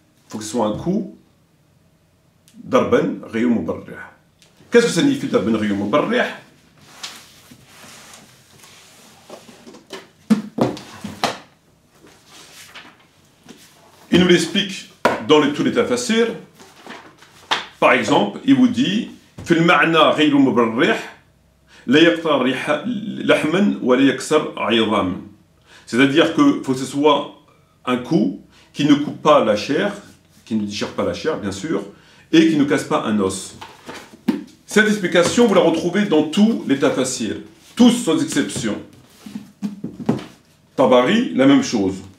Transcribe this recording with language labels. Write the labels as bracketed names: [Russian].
[French] Faut que ce soit un coup darban ghayr mubarrih. Qu'est-ce que ça signifie darban ghayr mubarrih? Il nous l'explique dans tous les tafassirs. Par exemple, il vous dit [Arabic] في المعنى غير مبرح لا يقطع لحما ولا يكسر عظاما. [French] C'est-à-dire que faut que ce soit un coup qui ne coupe pas la chair, qui ne déchire pas la chair, bien sûr, et qui ne casse pas un os. Cette explication, vous la retrouvez dans tous les tafassirs, tous sans exception. Tabari, la même chose.